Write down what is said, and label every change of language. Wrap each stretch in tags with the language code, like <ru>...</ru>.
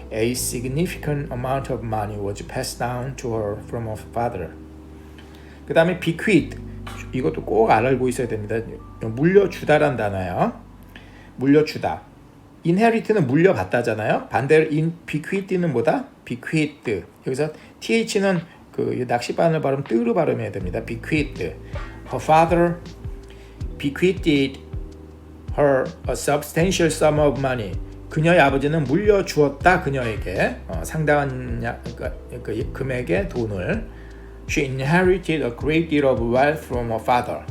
<en>A significant amount of money was passed down to her from her father.</en> <ko>그 다음에 bequeath, 이것도 꼭 알고 있어야 됩니다. 물려주다란 단어예요. 물려주다. inherit는 물려받다잖아요. 반대로 bequeath는 뭐다?</ko> <en>bequeathed.</en> <ko>여기서 th는 그 낚시바늘 발음 뜨로 발음해야 됩니다.</ko> <en>bequeathed. Her father bequeathed her a substantial sum of money.</en> <ko>그녀의 아버지는 물려주었다 그녀에게 상당한 금액의 돈을.</ko> <en>She inherited a great deal of wealth from her father.</en>